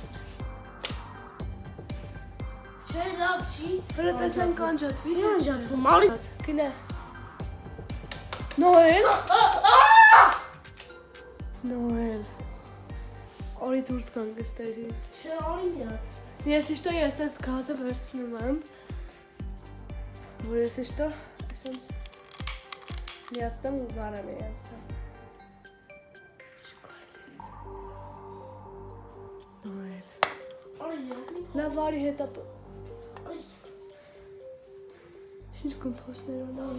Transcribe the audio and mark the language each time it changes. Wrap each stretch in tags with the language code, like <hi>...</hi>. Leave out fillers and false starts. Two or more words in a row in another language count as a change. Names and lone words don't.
<hy>Չէ, լավ չի։ Հələ տեսնենք անջատվի, Չի թե չէ։ անջատվում, արի։ Գնա։ Նոյել։ Նոյել։ Արի դուրս գանք այստեղից։ Չէ, արի մի հատ։</hy> <ru>Если что, я сейчас газы</ru> <hy>վերցնում որ</hy> <ru>если что,</ru> <hy>այսպես միացնեմ ու վարեմ իրենց։ Նոյել։ Արի յավնի։ Լավ արի հետա Արի։ ինչ կոմպոստներ ունեմ։</hy>